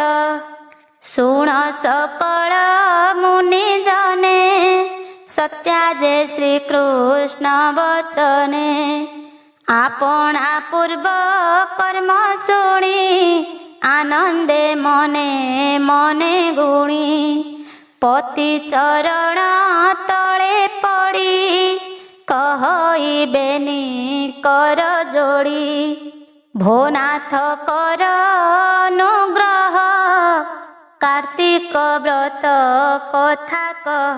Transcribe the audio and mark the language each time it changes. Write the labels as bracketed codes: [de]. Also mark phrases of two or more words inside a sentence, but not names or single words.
[or] ଶୁଣ ସକଳ ମୁନି ଜନେ ସତ୍ୟାଜେ ଶ୍ରୀକୃଷ୍ଣ ବଚନେ। ଆପଣା ପୂର୍ବ କର୍ମ ଶୁଣି ଆନନ୍ଦେ ମନେ ମନେ ଗୁଣି। ପତି ଚରଣ ତଳେ ପଡ଼ି କହଇବେନି କର ଯୋଡ଼ି। ଭୋନାଥ କର ଅନୁଗ୍ରହ କାର୍ତ୍ତିକ ବ୍ରତ କଥା କହ।